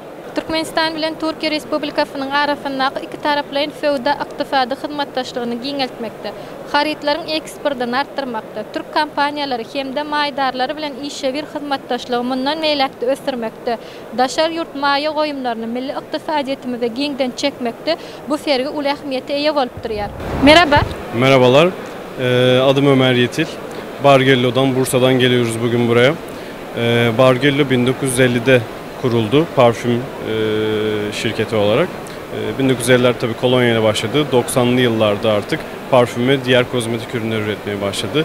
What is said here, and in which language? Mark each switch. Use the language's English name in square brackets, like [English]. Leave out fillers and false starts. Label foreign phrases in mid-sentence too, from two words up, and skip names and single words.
[Turkmen] Türkmenistan bilen Türkiye Respublikasynyň arasyndaky iki taraplaryň sewda ykdysady hyzmatdaşlygyny giňeltmekde, haritlaryň eksportyny artdyrmakda, Türk kompaniýalary hemde maýdarlary bilen işe bir hyzmatdaşlygy mundan meýlekde ösdürmekde, daşar ýurt maýa goýumlaryny milli ykdysadyetimize giňden çekmekde bu ferge uly ähmiýete eýe bolup durýar. [Turkish] Merhaba. Merhabalar. Adım Ömer Yetil. Bargello'dan, Bursa'dan geliyoruz bugün buraya. Bargello 1950'de kuruldu parfüm şirketi olarak. 1950'ler tabii kolonya ile başladı. 90'lı yıllarda artık parfüm ve diğer kozmetik ürünler üretmeye başladı.